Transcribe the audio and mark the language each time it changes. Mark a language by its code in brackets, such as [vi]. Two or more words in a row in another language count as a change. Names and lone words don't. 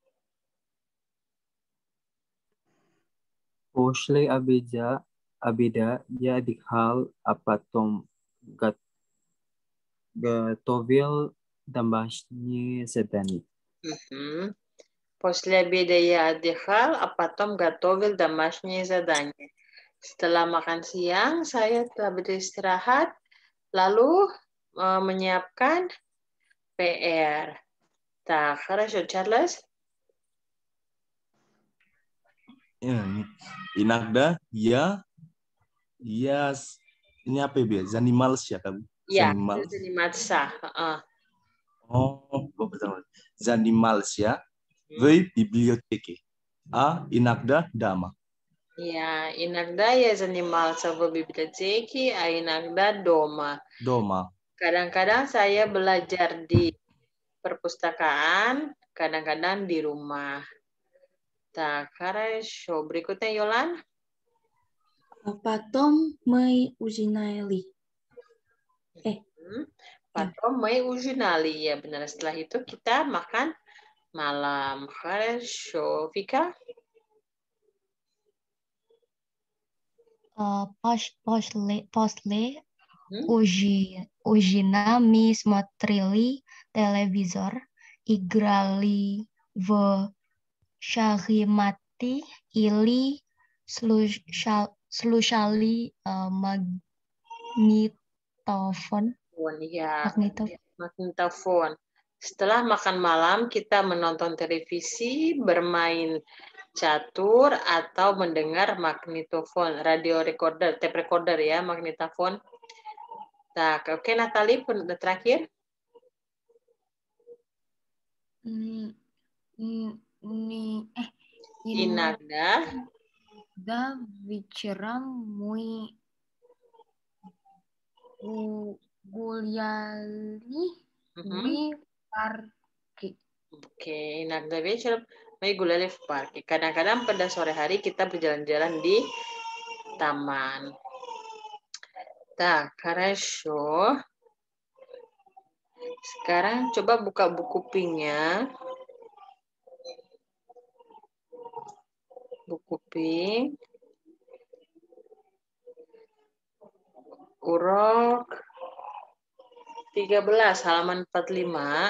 [ru] После обеда я отдыхал, а потом готовил домашние задания. После обеда я отдыхал, а потом готовил домашние задания. [id] Setelah makan siang, saya telah beristirahat, lalu menyiapkan PR. [ru] Так, хорошо, Charles. Inagda, ya, [id] ini apa ya? Zanimals ya, kamu? Ya, Zanimalsa. Oh, betul. Zanimals ya. [ru] В библиотеке. А иногда дома. Я, иногда я занимался в библиотеке, а иногда дома. Дома. [id] Kadang-kadang saya belajar di perpustakaan, kadang-kadang di rumah. [ru] Так, хорошо. Berikutnya, Yolan. Потом мы ужинали. Потом мы ужинали. [id] Ya, benar. Setelah itu kita makan malam. [ru] Хорошо. Vika? После ужина мы смотрели телевизор, играли в шахматы или слушали magnetofon. [id] Ya, magnetofon. Setelah makan malam, kita menonton televisi, bermain catur, atau mendengar magnetofon, [en] radio recorder, tape recorder [id] ya, magnetofon. Tak, oke, Natali, terakhir. mm, ni [ru] Inagda inda вечером мы гуляли Mhm. [id] di parki. [ru] Oke, inagda вечером мы гуляли в парке. [id] Kadang-kadang pada sore hari kita berjalan-jalan di taman. [ru] Так, хорошо. [id] Sekarang coba buka buku Pinknya. Buku Pink. Urok 13 halaman 45.